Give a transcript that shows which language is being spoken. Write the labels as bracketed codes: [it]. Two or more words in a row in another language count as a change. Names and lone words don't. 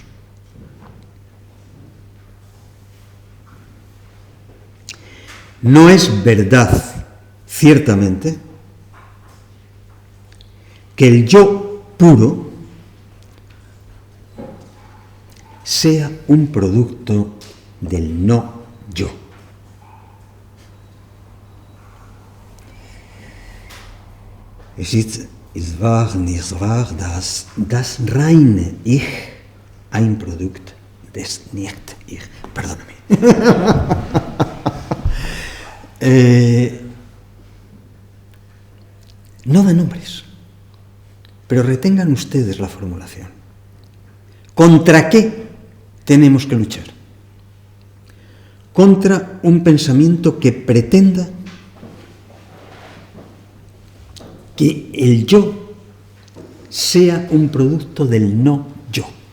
[es] No es verdad, ciertamente, que el yo puro sea un producto del no yo. [de] Es wahr, nicht wahr, dass das reine Ich ein Produkt des Nicht-Ich. [es] Perdóname. No da nombres, pero retengan ustedes la formulación. ¿Contra qué tenemos que luchar? Contra un pensamiento que pretenda que el yo sea un producto del no yo.